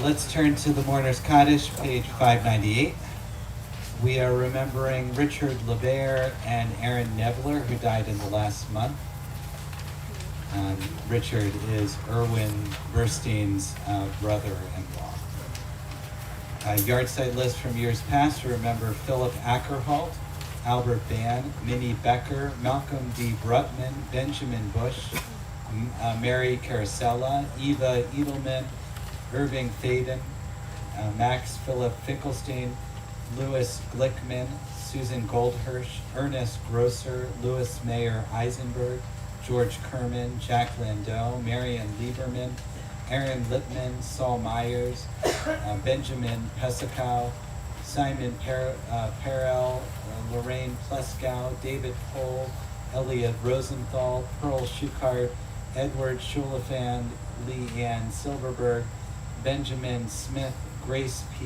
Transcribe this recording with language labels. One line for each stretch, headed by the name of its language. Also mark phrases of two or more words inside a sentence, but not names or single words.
English: Let's turn to the Mourner's Kaddish, page 598. We are remembering Richard LeBaire and Aaron Nebler, who died in the last month. Richard is Erwin Burstein's brother-in-law. Yard site list from years past to remember Philip Ackerholt, Albert Bann, Minnie Becker, Malcolm D. Brutman, Benjamin Bush, Mary Carosella, Eva Edelman, Irving Faden, Max Philip Finkelstein, Louis Glickman, Susan Goldhirsch, Ernest Grosser, Louis Mayer Eisenberg, George Kerman, Jack Landau, Marion Lieberman, Aaron Lippman, Saul Myers, Benjamin Pesakow, Simon Perel, Lorraine Pleskow, David Pohl, Elliot Rosenthal, Pearl Schuchart, Edward Schulafan, Leanne Silverberg, Benjamin Smith, Grace P.